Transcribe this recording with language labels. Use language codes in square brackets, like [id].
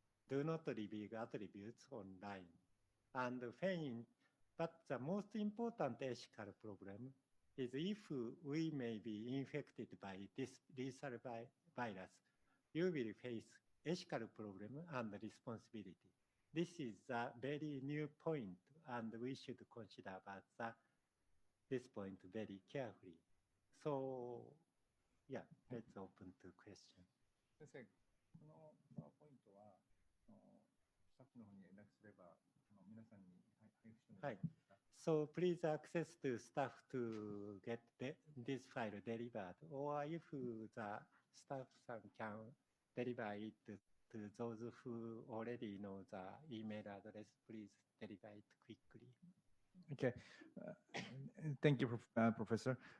[en] Do not reveal attributes online. And but the most important ethical problem is if we may be infected by this lethal virus, you will face ethical problem and responsibility. This is a very new point, and we should consider about this point very carefully. So, yeah, let's open to questions. [ja] 先生、このパワーポイントはスタッフの方に連絡すれば皆さんに配布してもらえますか？ [en] So please access to staff to get this file delivered, or if the staff can deliver it to those who already know the email address, please deliver it quickly. Okay, thank you, Professor.